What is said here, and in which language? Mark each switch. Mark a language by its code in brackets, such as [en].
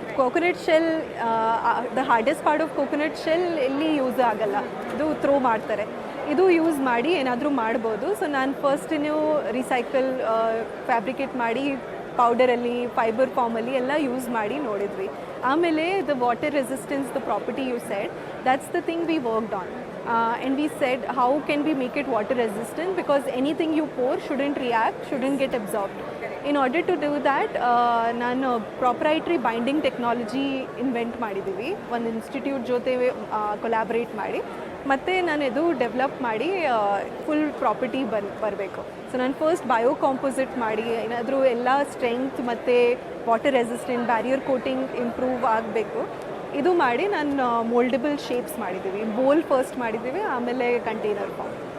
[en] coconut shell the hardest part of coconut shell [kn] ಎಲ್ಲಿ use ಆಗಲ್ಲ, ಇದು ಥ್ರೋ ಮಾಡ್ತಾರೆ. ಇದು ಯೂಸ್ ಮಾಡಿ ಏನಾದರೂ ಮಾಡ್ಬೋದು. ಸೊ ನಾನು ಫಸ್ಟ್ ನೀವು ರಿಸೈಕಲ್ ಫ್ಯಾಬ್ರಿಕೇಟ್ ಮಾಡಿ ಪೌಡರಲ್ಲಿ ಫೈಬರ್ ಫಾರ್ಮಲ್ಲಿ ಎಲ್ಲ ಯೂಸ್ ಮಾಡಿ ನೋಡಿದ್ವಿ. [en] ಆಮೇಲೆ the water resistance, the property you said, that's the thing we worked on. And we said how can we make it water resistant, because anything you pour shouldn't react, shouldn't get absorbed. In order to do that, ನಾನು proprietary binding technology invent [kn] ಮಾಡಿದ್ದೀವಿ ಒಂದು institute ಜೊತೆ collaborate ಮಾಡಿ. ಮತ್ತು ನಾನು ಇದು develop ಮಾಡಿ full property ಬರಬೇಕು. ಸೊ ನಾನು ಫಸ್ಟ್ ಬಯೋ ಕಾಂಪೋಸಿಟ್ ಮಾಡಿ ಏನಾದರೂ ಎಲ್ಲ ಸ್ಟ್ರೆಂತ್ ಮತ್ತು water resistant barrier coating improve ಆಗಬೇಕು. ಇದು ಮಾಡಿ ನಾನು ಮೋಲ್ಡಬಲ್ ಶೇಪ್ಸ್ ಮಾಡಿದ್ದೀವಿ. ಬೋಲ್ ಫಸ್ಟ್ ಮಾಡಿದ್ದೀವಿ, ಆಮೇಲೆ ಕಂಟೈನರ್ ಫಾರ್ಮ್.